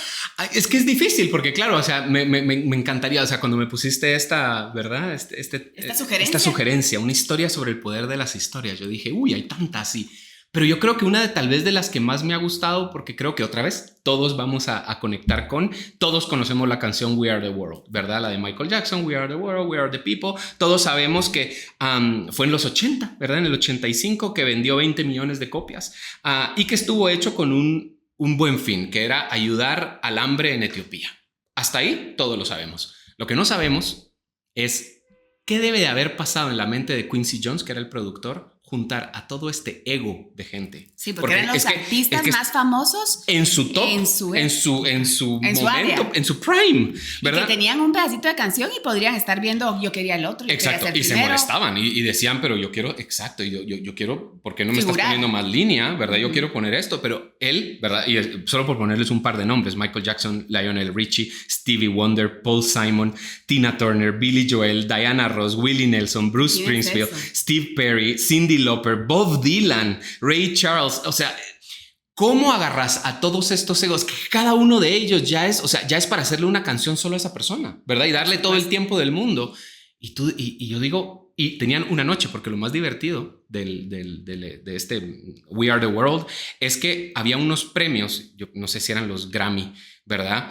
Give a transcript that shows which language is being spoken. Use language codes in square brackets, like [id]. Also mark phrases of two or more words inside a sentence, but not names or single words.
[es] Es que es difícil porque, claro, o sea, me encantaría, o sea, cuando me pusiste esta, ¿verdad? Esta sugerencia, una historia sobre el poder de las historias, yo dije, uy, hay tantas, sí. Pero yo creo que una tal vez de las que más me ha gustado, porque creo que otra vez todos vamos a conectar todos conocemos la canción We Are the World, ¿verdad? La de Michael Jackson, We Are the World, We Are the People. Todos sabemos que fue en los 80, ¿verdad? En el 85 que vendió 20 millones de copias y que estuvo hecho con un buen fin, que era ayudar al hambre en Etiopía. Hasta ahí todos lo sabemos. Lo que no sabemos es qué debe de haber pasado en la mente de Quincy Jones, que era el productor, juntar a todo este ego de gente. Sí, porque eran los artistas más famosos en su top, en su momento, área. En su prime, ¿verdad? Y que tenían un pedacito de canción y podrían estar viendo, yo quería el otro. Exacto, y se molestaban y decían, pero yo quiero, exacto, yo quiero, ¿por qué no me estás poniendo más línea, verdad? Yo quiero poner esto, pero él, ¿verdad? Y solo por ponerles un par de nombres, Michael Jackson, Lionel Richie, Stevie Wonder, Paul Simon, Tina Turner, Billy Joel, Diana Ross, Willie Nelson, Bruce Springsteen, Steve Perry, Cyndi Lauper, Bob Dylan, Ray Charles. O sea, ¿cómo agarras a todos estos egos? Que cada uno de ellos ya es para hacerle una canción solo a esa persona, ¿verdad? Y darle todo el tiempo del mundo. Y yo digo, y tenían una noche, porque lo más divertido de este We Are the World es que había unos premios, yo no sé si eran los Grammy, ¿verdad?